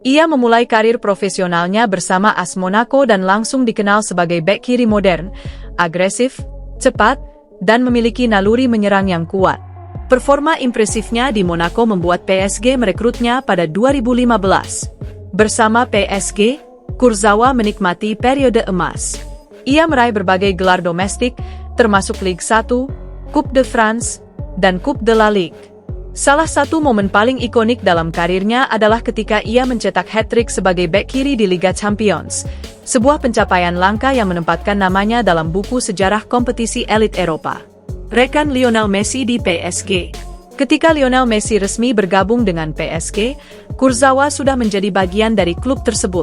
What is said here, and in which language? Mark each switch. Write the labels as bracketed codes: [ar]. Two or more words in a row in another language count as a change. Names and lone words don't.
[id] Ia memulai karir profesionalnya bersama AS Monaco dan langsung dikenal sebagai bek kiri modern, agresif, cepat, dan memiliki naluri menyerang yang kuat. Performa impresifnya di Monaco membuat PSG merekrutnya pada 2015. Bersama PSG, Kurzawa menikmati periode emas. Ia meraih berbagai gelar domestik, termasuk Ligue 1, Coupe de France, dan Coupe de la Ligue. Salah satu momen paling ikonik dalam karirnya adalah ketika ia mencetak hat-trick sebagai bek kiri di Liga Champions, sebuah pencapaian langka yang menempatkan namanya dalam buku sejarah kompetisi elit Eropa. Rekan Lionel Messi di PSG. Ketika Lionel Messi resmi bergabung dengan PSG, Kurzawa sudah menjadi bagian dari klub tersebut.